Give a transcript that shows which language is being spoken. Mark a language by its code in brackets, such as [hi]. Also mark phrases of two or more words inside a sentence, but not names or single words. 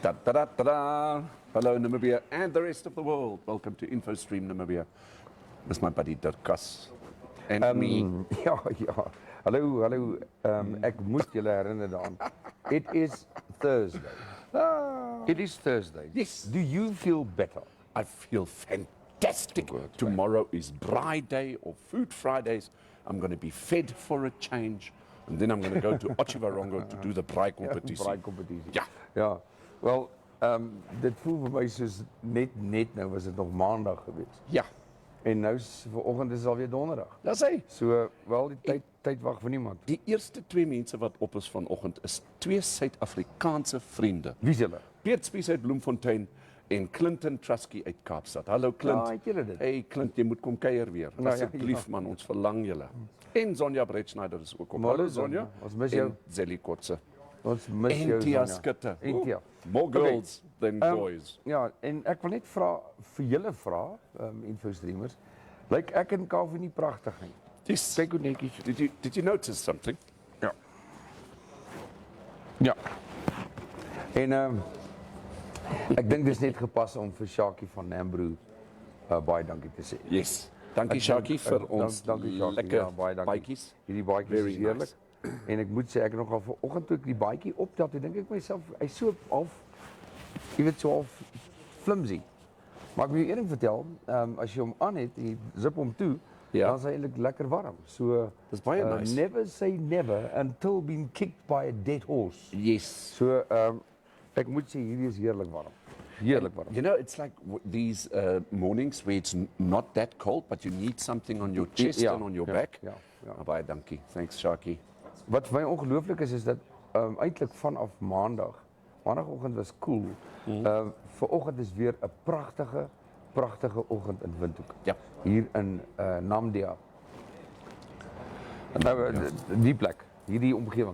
[en] Ta-da, ta-da. Hello Namibia and the rest of the world. Welcome to InfoStream Namibia. This is my buddy Dirkas and me. [af] Ja. Hallo. Ek moes julle herinner daaraan. [en] It is Thursday. It is Thursday. Yes. Do you feel better? I feel fantastic. Good, Tomorrow is Braai Day or Food Fridays. I'm going to be fed for a change. And then I'm going to go to Ochivarongo to do the braai competition. [af] Braai competisie. Ja. Wel, dit voel vir my soos net nou was dit nog maandag geweest. Ja. En nou vanoggend is dit alweer donderdag. Dis hy. So, wel die tyd wag vir niemand. Die eerste twee mense wat op is vanoggend is twee Suid-Afrikaanse vriende. Wie is hulle? Piet Spies uit Bloemfontein en Clinton Trusky uit Kaapstad. Hallo Clint. Ja, het julle dit? Hey Clint, jy moet kom kuier weer. Nou, Asseblief man, ons verlang julle. En Sonja Bretschneider is ook op. Hallo Sonja. Ons mis jou. En Zelly Kotse. Ons mis jou. En Tia Skutte. En Tia. [en] More girls than boys. [af] Ja, en ek wil net vir julle vra, infostreamers, lyk ek en Kaufeee nie pragtig nie. [en] Yes. [af] Kyk hoe netjies. [en] Did you notice something? [af] Ja. En ek dink dis net gepas om vir Shaki van Nambro baie dankie te sê. [en] Yes. [af] Dankie Shaki vir ons lekker baadjies. Hierdie baadjies is heerlik. En ek moet sê ek nogal vanoggend toe ek die baadjie optel, toe dink ek myself hy's so half, jy weet, so half flimsy. Maar ek wil jou een ding vertel, as jy hom aan het en jy zip hom toe, dan is hy eintlik lekker warm. So dis baie nice. [en] Never say never until being kicked by a dead horse. Yes. [af] So ek moet sê hierdie is heerlik warm. Heerlik warm. [en] You know, it's like these mornings where it's not that cold, but you need something on your chest and on your back. [af] Ja. Baie dankie. Thanks Shaki. Wat vir my ongelooflik is dat eintlik vanaf maandagoggend was cool. Vanoggend is weer 'n pragtige oggend in Windhoek. Ja. Hier in Namibia. Nou die plek, hierdie omgewing.